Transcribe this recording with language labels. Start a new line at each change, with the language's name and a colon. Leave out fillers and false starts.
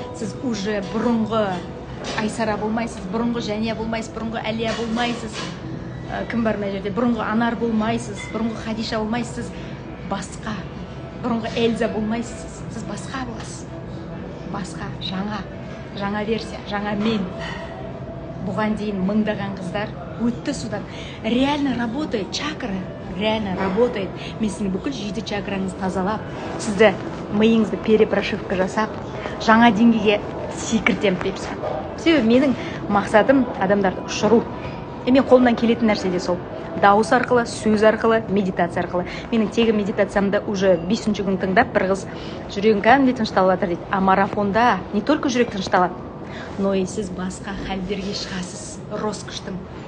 Kazakh: Сіз уже бұрынғы Айсара болмайсыз, бұрынғы Жәния болмайсыз, бұрынғы Әлия болмайсыз. Кім бар мына жерде? Бұрынғы Анар болмайсыз, бұрынғы Хадиша болмайсыз, басқа. Бұрынғы Эльза болмайсыз, сіз басқа боласыз. Басқа, жаңа версия, жаңа мен. Бұған дейін мыңдаған қыздар өтті судан.
Russian: Реально работает чакра, реально работает.
Kazakh: Мен сіздің бүкіл 7 чакраңызды тазалап, сізді миыңызды перепрошивка жасап, жаңа деңгейге секіртем депсі. Себебі менің мақсатым адамдарды ұшыру. Мен қолымнан келетін нәрсе де сол. Дауыс арқылы, сөз арқылы, медитация арқылы. Менің тегі медитациямды уже 5-ші күн тыңдап, бір қыз жүрегің кәдімгідей тынышталып жатыр дейді. А марафонда
Russian: не только
Kazakh: жүрек тынышталады,
Russian: но и
Kazakh: сіз басқа халдерге шығасыз. Роскоштың.